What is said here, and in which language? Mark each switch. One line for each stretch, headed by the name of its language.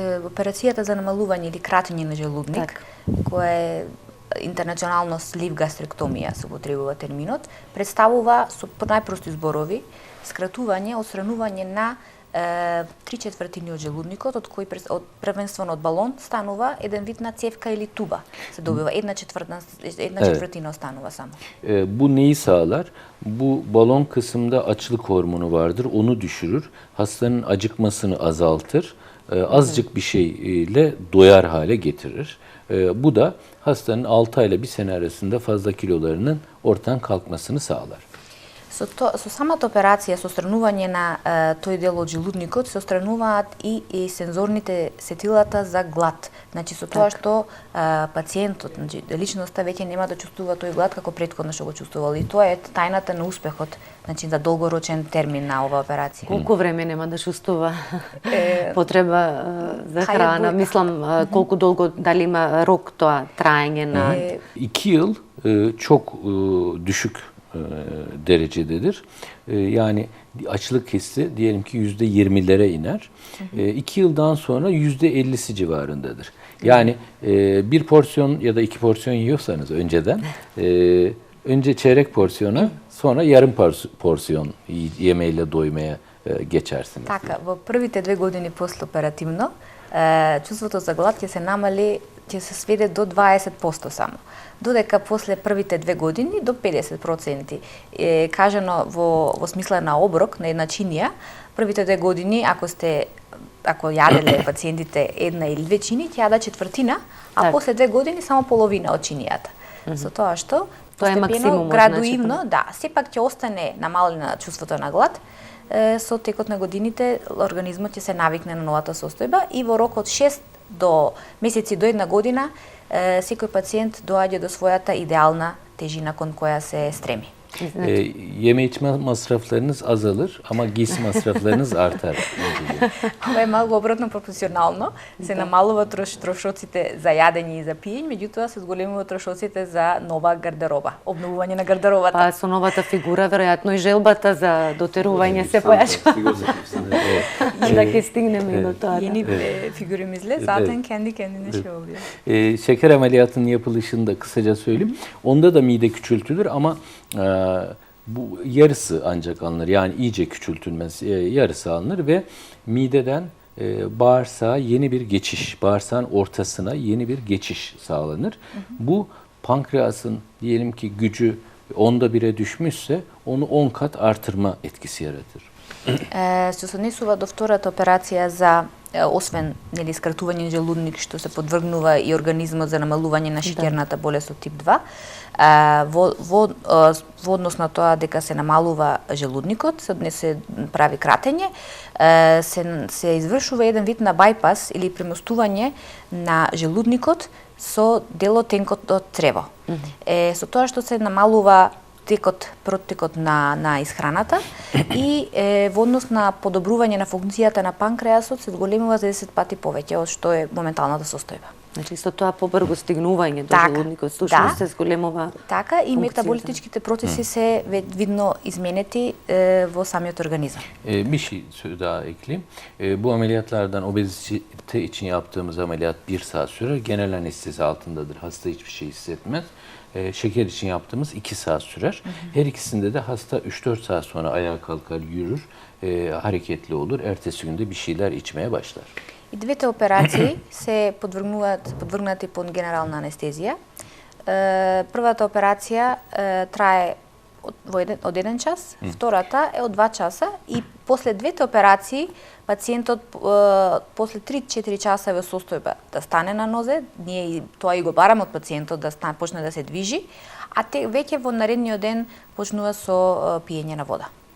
Macedonian: Операцијата за намалување или кратење на желудник, која е интернационално слив гастректомија се употребува терминот, представува со најпрости зборови скратување, отстранување на 3/4 од желудникот, од кој првенствено од балон станува еден вид на цевка или туба. Се добива една четвртина останува само.
Turkish: Bu neyi sağlar? Bu balon kısmında açlık hormonu vardır. Onu düşürür. Hastanın acıkmasını azaltır. Azıcık bir şeyle doyar hale getirir. Bu da hastanın 6 ayla 1 sene arasında fazla kilolarının ortadan kalkmasını sağlar.
Macedonian: Со самата операција, со отстранување на тој дел од желудникот, се отстрануваат и сензорните сетилата за глад. Значи, со тоа што пациентот, значи, личноста веќе нема да чувствува тој глад како претходно што го чувствувал. И тоа е тајната на успехот, значи, за долгорочен термин на оваа операција. Колку време нема да чувствува потреба за храна? Мислам, колку долго, дали има рок тоа траење на...
Turkish: 2 yıl çok düşük derecededir. Yani açlık hissi diyelim ki %20'lere iner. 2 yıldan sonra %50'si civarındadır. Yani bir porsiyon ya da 2 porsiyon yiyorsanız önceden önce çeyrek porsiyona sonra yarım porsiyon yemeğiyle doymaya geçersiniz.
Macedonian: Така, во првите 2 години послеоперативно, чувството за глад ќе се намали, ќе се сведе до 20% само. Додека после првите 2 години до 50%. Кажано во смисла на оброк на една чинија, првите 2 години ако јаделе пациентите една или 2 чини, ќе јада четвртина, а после 2 години само половина од чинијата. Со тоа што постепено, градуивно, сепак ќе остане намалена чувството на глад. Со текот на годините организмот ќе се навикне на новата состојба и во рок од 6 до месеци до 1 година секој пациент доаѓа до својата идеална тежина кон која се стреми.
Turkish: Yeme içme masraflarınız azalır ama giysi masraflarınız artar.
Macedonian: Ова е малку обратно пропорционално. Се намалува трошоците за јадење и за пиење, меѓутоа се зголемува трошоците за нова гардероба, обновување на гардеробата. Па со новата фигура веројатно и желбата за дотерување се појачува. Да ќе стигнеме и до тоа.
Turkish: Yeni figürümüzle zaten kendi kendine şey oluyor. Şeker ameliyatının yapılışını da kısaca söyleyeyim. Onda da mide küçültülür ama bu yarısı ancak alınır. Yani iyice küçültülmez, yarısı alınır ve mideden bağırsağa yeni bir geçiş, bağırsağın ortasına yeni bir geçiş sağlanır. Bu pankreasın diyelim ki gücü 1/10'e düşmüşse onu 10 kat artırma etkisi yaratır.
Macedonian: Се сооднесува до втората операција за освен нели скратување желудник што се подвргнува и организмот за намалување на шеќерната болест од тип 2, во однос на тоа дека се намалува желудникот, се прави кратење, се извршува еден вид на бајпас или премостување на желудникот со делотенкот од црево. Со тоа што се намалува протекот на исхраната и во однос на подобрување на функцијата на панкреасот се зголемува за 10 пати повеќе од што е моменталната состојба. Значи со тоа побрзо стигнување до желудникот, слушно се зголемува. Така и метаболитичките процеси се видно изменети во самиот организam.
Turkish: Bir şey daha ekleyeyim. Bu ameliyatlardan obezite için yaptığımız ameliyat 1 saat sürer. Genel anestezi altındadır. Hasta hiçbir şey hissetmez. Şeker için yaptığımız 2 saat sürer. Her ikisinde de hasta 3-4 saat sonra ayağa kalkar, yürür, hareketli olur. Ertesi günde bir şeyler içmeye başlar.
Macedonian: И двете операции се подвргнати под генерална анестезија. Првата операција трае од 1 час, втората е од 2 часа и после двете операции пациентот после 3-4 часа во состојба да стане на нозе, ние тоа и го бараме од пациентот да почне да се движи, а веќе во наредниот ден почнува со пиење на вода.